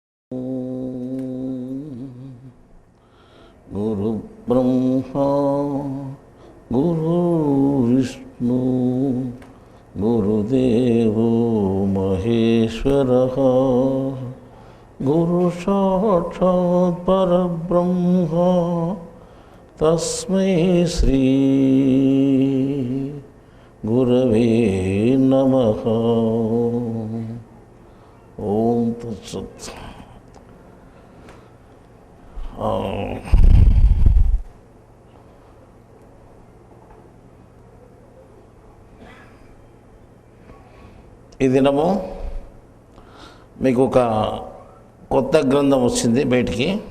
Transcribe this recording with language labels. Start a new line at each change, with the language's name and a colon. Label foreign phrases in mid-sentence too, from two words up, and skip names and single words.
Sanskrit: गुरु ब्रह्मा गुरु विष्णु गुरुदेवो महेश्वरः गुरु साक्षात् परब्रह्म तस्मै श्री गुरवे नमः। ओम तत्सत्।
Telugu: ఈ దినము మీకు ఒక కొత్త గ్రంథం వచ్చింది బయటికి.